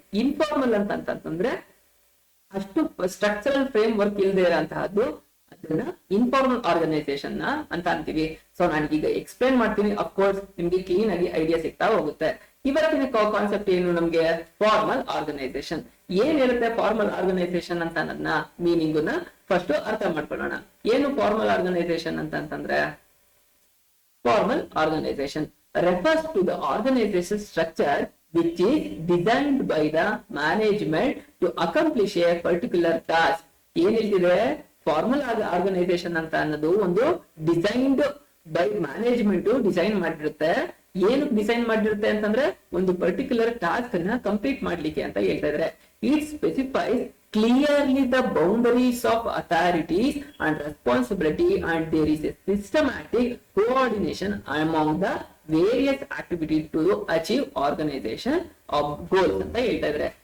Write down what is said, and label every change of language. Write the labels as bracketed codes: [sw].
[kn] Informal ಅಂತಂದ್ರೆ ಅಷ್ಟು structural frame work ಇಲ್ಲದೆ ಇರೋಂತಹದ್ದು, ಅದನ್ನ ಇನ್ಫಾರ್ಮಲ್ ಆರ್ಗನೈಸೇಷನ್ ಅಂತ ಅಂತೀವಿ. ಸೊ ನಾನು ಈಗ ಎಕ್ಸ್ಪ್ಲೇನ್ ಮಾಡ್ತೀನಿ. ಅಫ್ಕೋರ್ಸ್ ನಿಮ್ಗೆ ಕ್ಲೀನ್ ಆಗಿ ಐಡಿಯಾ ಸಿಗ್ತಾ ಹೋಗುತ್ತೆ. ಇವತ್ತಿನ ಕಾನ್ಸೆಪ್ಟ್ ಏನು, ನಮ್ಗೆ ಫಾರ್ಮಲ್ ಆರ್ಗನೈಸೇಷನ್ ಏನ್ ಇರುತ್ತೆ, ಫಾರ್ಮಲ್ ಆರ್ಗನೈಸೇಷನ್ ಅಂತ ಅನ್ನೋದನ್ನ ಮೀನಿಂಗ್ ನ ಫಸ್ಟ್ ಅರ್ಥ ಮಾಡ್ಕೊಳ್ಳೋಣ. ಏನು ಫಾರ್ಮಲ್ ಆರ್ಗನೈಸೇಷನ್ ಅಂತಂದ್ರೆ, [en] Formal organisation refers to the organization structure which is designed by the management to accomplish a particular task. [kn] ಏನ್ ಹೇಳ್ತಿದೆ, ಫಾರ್ಮಲ್ ಆರ್ಗನೈಸೇಷನ್ ಅಂತ ಅನ್ನೋದು ಒಂದು ಡಿಸೈನ್ಡ್ ಬೈ ಮ್ಯಾನೇಜ್ಮೆಂಟ್ ಡಿಸೈನ್ ಮಾಡಿರುತ್ತೆ. ಏನು ಡಿಸೈನ್ ಮಾಡಿರುತ್ತೆ ಅಂತಂದ್ರೆ ಒಂದು ಪರ್ಟಿಕ್ಯುಲರ್ ಟಾಸ್ಕ್ ಅನ್ನ ಕಂಪ್ಲೀಟ್ ಮಾಡ್ಲಿಕ್ಕೆ ಅಂತ ಹೇಳ್ತಾ ಇದ್ರೆ, [en] it specifies clearly the boundaries of authorities and responsibility and there is a systematic coordination among the various activity to achieve organisation of goals [kn] ಅಂತ ಹೇಳ್ತಾ ಇದ್ರೆ.